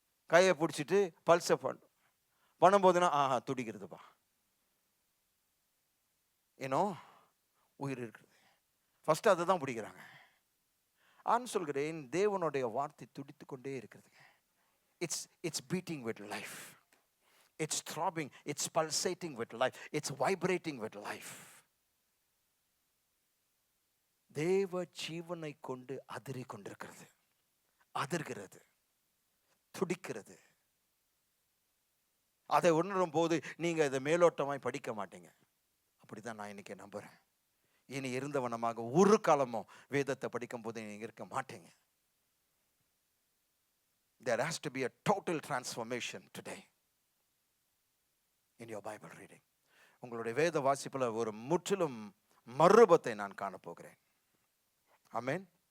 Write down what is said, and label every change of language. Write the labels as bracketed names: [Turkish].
[Tamil] கையை பிடிச்சிட்டு பல்ச பண்ணும்போதுனா துடிக்கிறதுப்பா, ஏன்னோ உயிர் இருக்கிறது. ஃபர்ஸ்ட் அதை தான் பிடிக்கிறாங்க. நான் சொல்கிறேன், தேவனுடைய வார்த்தை துடித்து கொண்டே இருக்கிறதுங்க. [English] It's beating with life. It's throbbing, it's pulsating with life, it's vibrating with life. [Tamil] தேவ ஜீவனை கொண்டு அதிரிக் கொண்டிருக்கிறது, அதிர்கிறது, துடிக்கிறது. அதை உணரும் போது நீங்க இதை மேலோட்டமாய் படிக்க மாட்டீங்க. அப்படிதான் நான் இன்னைக்கு நம்புறேன். இனி இருந்தவனமாக ஒரு காலமும் வேதத்தை படிக்கும் போது நீங்க இருக்க மாட்டீங்க. [English] There has to be a total transformation today in your Bible reading. [Tamil] உங்களுடைய வேத வாசிப்புல ஒரு முற்றிலும் மறுரூபத்தை நான் காண போகிறேன். ஆமென்.